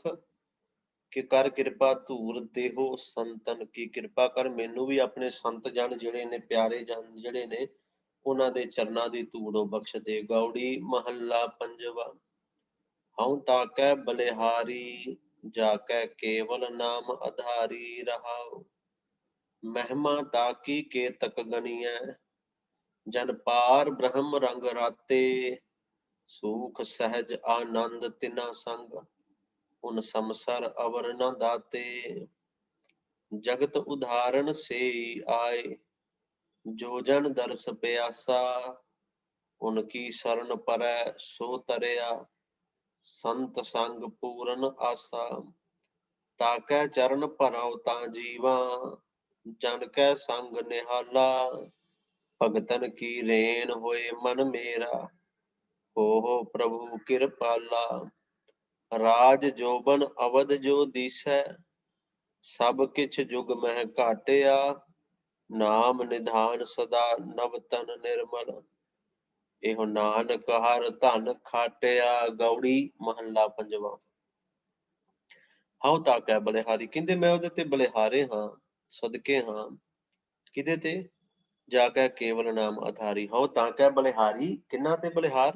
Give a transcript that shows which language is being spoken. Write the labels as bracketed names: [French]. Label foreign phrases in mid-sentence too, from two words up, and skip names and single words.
[Punjabi] ਕਿ ਕਰ ਕਿਰਪਾ ਧੂਰ ਦੇਹੋ ਸੰਤਨ ਕੀ। ਕਿਰਪਾ ਕਰ ਮੈਨੂੰ ਵੀ ਆਪਣੇ ਸੰਤ ਜਨ ਜਿਹੜੇ ਨੇ, ਪਿਆਰੇ ਜਨ ਜਿਹੜੇ ਨੇ, ਉਹਨਾਂ ਦੇ ਚਰਨਾਂ ਦੀ ਧੂੜ ਬਖਸ਼ ਦੇ। ਗੌੜੀ ਮਹੱਲਾ ਪੰਜਵਾ। ਹਉ ਤਾਕੈ ਬਲਿਹਾਰੀ ਜਾਕੈ ਕੇਵਲ ਨਾਮ ਆਧਾਰੀ ਰਹਾਓ। ਮਹਿਮਾ ਤਾਕੀ ਕੇ ਤਕ ਗਨਿਯ, ਜਨ ਪਾਰ ਬ੍ਰਹਮ ਰੰਗ ਰਾਤੇ। ਸੂਖ ਸਹਜ ਆਨੰਦ ਤਿਨਾ ਸੰਗ, ਉਨ ਸਮਸਰ ਅਵਰ ਨ ਦਾਤੇ। ਜਗਤ ਉਦਾਹਰਣ ਸੇ ਆਏ, ਜੋ ਜਨ ਦਰਸ਼ ਪਿਆਸਾ। ਉਨਕੀ ਸ਼ਰਣ ਪਰੈ ਸੋ ਤਰਿਆ, ਸੰਤ ਸੰਗ ਪੂਰਨ ਆਸਾ। ਤਾਕੈ ਚਰਣ ਭਰੌ ਤਾਂ ਜੀਵਾ, ਜਨ ਕੈ ਸੰਗ ਨਿਹਾਲਾ। ਭਗਤਨ ਕੀ ਰੇਨ ਹੋਏ ਮਨ ਮੇਰਾ, ਹੋ ਪ੍ਰਭੁ ਕ੍ਰਿਪਾਲਾ। ਰਾਜ ਜੋਬਨ ਅਵਧ ਜੋ ਦਿਸੈ, ਸਬ ਕਿਛ ਜੁਗ ਮਹ ਘਾਟਿਆ। ਨਾਮ ਨਿਧਾਨ ਸਦਾ ਨਵ ਤਨ ਨਿਰਮਲ, ਇਹੋ ਨਾਨਕ ਹਰ ਧਨ ਖਾਟਿਆ। ਗੌੜੀ ਮਹੱਲਾ ਪੰਜਵਾਂ। ਹਉ ਤਾਕੈ ਬਲਿਹਾਰੀ, ਕਹਿੰਦੇ ਮੈਂ ਉਹਦੇ ਤੇ ਬਲਿਹਾਰੇ ਹਾਂ, ਸਦਕੇ ਹਾਂ। ਕਿਹਦੇ ਤੇ? ਜਾ ਕੇ ਕੇਵਲ ਨਾਮ ਆਧਾਰੀ। ਹਉ ਤਾਕੈ ਬਲਿਹਾਰੀ, ਕਿਹਨਾਂ ਤੇ ਬਲਿਹਾਰ?